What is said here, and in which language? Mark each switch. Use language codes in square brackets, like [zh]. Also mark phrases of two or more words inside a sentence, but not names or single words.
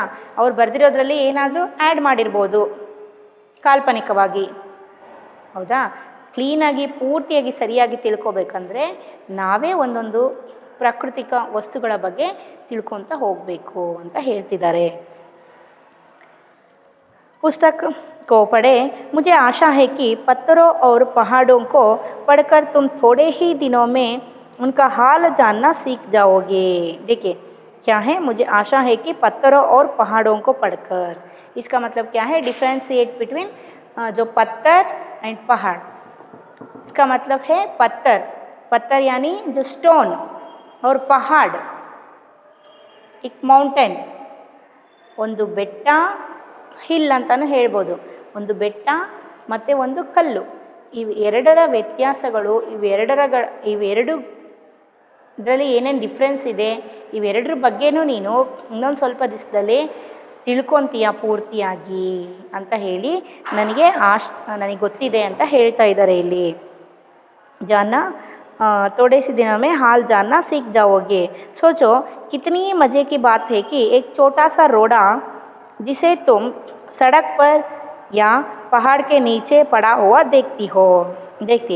[kn] ಅವ್ರು ಬರೆದಿರೋದ್ರಲ್ಲಿ ಏನಾದರೂ ಆ್ಯಡ್ ಮಾಡಿರ್ಬೋದು ಕಾಲ್ಪನಿಕವಾಗಿ, ಹೌದಾ। ಕ್ಲೀನಾಗಿ ಪೂರ್ತಿಯಾಗಿ ಸರಿಯಾಗಿ ತಿಳ್ಕೊಬೇಕಂದ್ರೆ ನಾವೇ ಒಂದೊಂದು ಪ್ರಾಕೃತಿಕ ವಸ್ತುಗಳ ಬಗ್ಗೆ ತಿಳ್ಕೊತಾ ಹೋಗಬೇಕು ಅಂತ ಹೇಳ್ತಿದ್ದಾರೆ। [hi] पुस्तक को पढ़े, मुझे आशा है कि पत्थरों और पहाड़ों को पढ़कर तुम थोड़े ही दिनों में उनका हाल जानना सीख जाओगे। देखिए क्या है, मुझे आशा है कि पत्थरों और पहाड़ों को पढ़कर, इसका मतलब क्या है, [en] differentiate between [hi] जो पत्थर एंड पहाड़। इसका मतलब है पत्थर यानी जो स्टोन, और पहाड़ एक [kn] ಮೌಂಟೇನ್, ಒಂದು ಬೆಟ್ಟ, ಹಿಲ್ ಅಂತಲೂ ಹೇಳ್ಬೋದು. ಒಂದು ಬೆಟ್ಟ ಮತ್ತು ಒಂದು ಕಲ್ಲು, ಇವೆರಡರ ವ್ಯತ್ಯಾಸಗಳು, ಇವೆರಡರಲ್ಲಿ ಏನೇನು ಡಿಫ್ರೆನ್ಸ್ ಇದೆ, ಇವೆರಡರ ಬಗ್ಗೆನೂ ನೀನು ಇನ್ನೊಂದು ಸ್ವಲ್ಪ ದಿವಸದಲ್ಲಿ ತಿಳ್ಕೊತೀಯ ಪೂರ್ತಿಯಾಗಿ ಅಂತ ಹೇಳಿ ನನಗೆ ಗೊತ್ತಿದೆ ಅಂತ ಹೇಳ್ತಾ ಇದ್ದಾರೆ ಇಲ್ಲಿ. [hi] जानना थोड़े से दिनों में हाल जानना सीख जाओगे. सोचो कितनी मज़े की बात है कि एक छोटा सा रोड़ा जिसे तुम सड़क पर या पहाड़ के नीचे पड़ा हुआ देखती है.